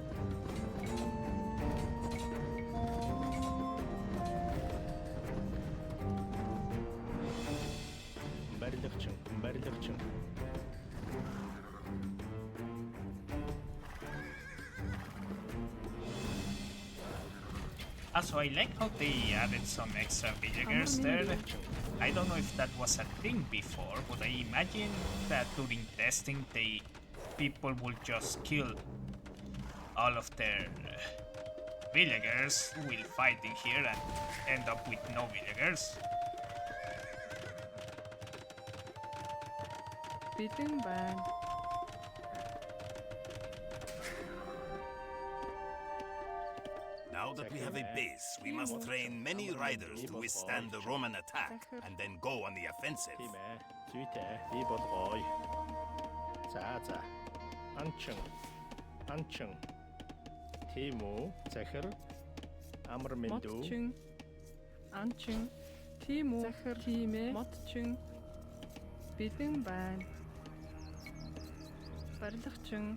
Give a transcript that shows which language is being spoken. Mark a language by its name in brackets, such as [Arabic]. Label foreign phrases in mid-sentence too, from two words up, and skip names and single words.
[Mongolian] Барилгачин. [English] Also, I like how they added some extra villagers there. I don't know if that was a thing before, but I imagine that during testing, people will just kill all of their villagers while fighting here and end up with no villagers. [Mongolian] Бэлэн байна. [English] Now that we have a base, we must train many riders to withstand the Roman attack and then go on the offensive. [Mongolian] Тийм ээ. Зүйтэй. Би болгоё. За. Анчин. Тийм үү? Захир. Амар минь дүү. Модчин. Анчин. Тийм үү? Захир. Тийм ээ. Модчин. Бэлэн байна. Барилгачин.